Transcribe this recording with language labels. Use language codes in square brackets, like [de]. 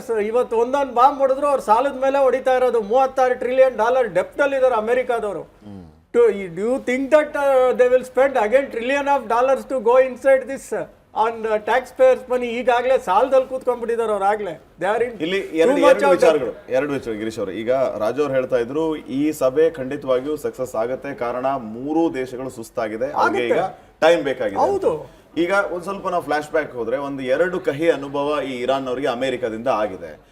[kn] ಇವತ್ತು ಒಂದೊಂದು ಬಾಂಬ್ ಹೊಡೆದ್ರು ಅವ್ರು ಸಾಲದ ಮೇಲೆ ಹೊಡಿತಾ ಇರೋದು. $36 trillion ಡೆಪ್ಟ್ ಅಲ್ಲಿ ಇದಾರೆ ಅಮೆರಿಕಾದವರು. [en] Do you think that they will spend again $1 trillion to go inside this on taxpayers money? [kn] ಈಗಾಗಲೇ ಸಾಲದಲ್ಲಿ ಕೂತ್ಕೊಂಡ್ಬಿಟ್ಟಿದ್ದಾರೆ ಅವ್ರು ಆಗ್ಲೇ. ಇಲ್ಲಿ ಎರಡು ವಿಚಾರಗಳು ಗಿರೀಶ್ ಅವರು. ಈಗ ರಾಜು ಅವ್ರು ಹೇಳ್ತಾ ಇದ್ರು ಈ ಸಭೆ ಖಂಡಿತವಾಗಿಯೂ ಸಕ್ಸಸ್ ಆಗತ್ತೆ, ಕಾರಣ 3 ದೇಶಗಳು ಸುಸ್ತಾಗಿದೆ, ಅವ್ರಿಗೆ ಈಗ ಟೈಮ್ ಬೇಕಾಗಿದೆ. ಹೌದು. ಈಗ ಒಂದ್ ಸ್ವಲ್ಪ ನಾವು ಫ್ಲಾಶ್ ಬ್ಯಾಕ್ ಹೋದ್ರೆ, ಒಂದು 2 ಕಹಿ ಅನುಭವ ಈ ಇರಾನ್ ಅವರಿಗೆ ಅಮೆರಿಕದಿಂದ ಆಗಿದೆ.